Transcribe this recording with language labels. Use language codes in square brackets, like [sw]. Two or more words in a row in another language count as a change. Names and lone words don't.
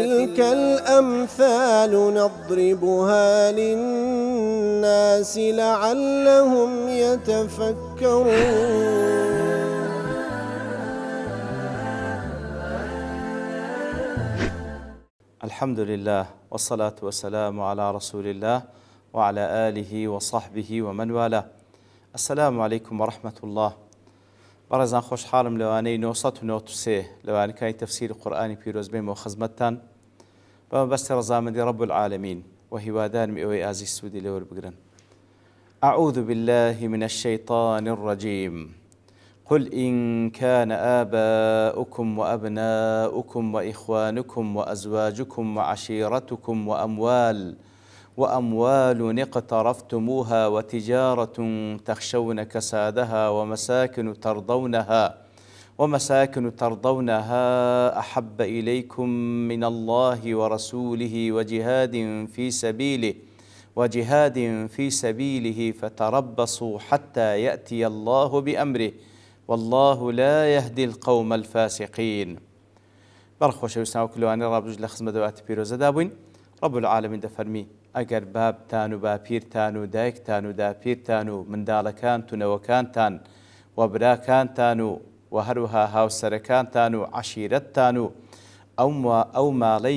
[ar] وتلك الأمثال نضربها للناس لعلهم يتفكرون. الحمد لله والصلاة والسلام على رسول الله وعلى آله وصحبه ومن والاه. السلام عليكم ورحمة الله. [ckb] بەڕێزان خۆشحاڵم لەوانەی 993 لەوانەکانی تەفسیری قورئانی پیرۆز بێمەوە خزمەتتان بەمە بەستی ڕەزامەندی [ar] رب العالمین [ckb] و هیوادارم ئێوەی ئازیز سوودی لێ وەربگرن. [ar] أعوذ بالله من الشيطان الرجيم. قل إن كان آباؤكم وأبناؤكم وإخوانكم وأزواجكم وعشيرتكم وأموال اقترفتموها وتجارة تخشون كسادها ومساكن ترضونها أحب إليكم من الله ورسوله وجهاد في سبيله فتربصوا حتى يأتي الله بأمره والله لا يهدي القوم الفاسقين. [ckb] بەڕخۆشەویستان و کلوانی ڕابردوش لە خزمەت دەواتی پیرۆزەدا بووین. [ar] رب العالمین [ckb] دەفەرمی ئەگەر بابتان و باپیرتان و دایکتان و داپیرتان و منداڵەکانتان و نەوەکانتان و براکانتان و هەروەها هاوسەرەکانتان و عەشیرەتتان و ئەو ماڵەی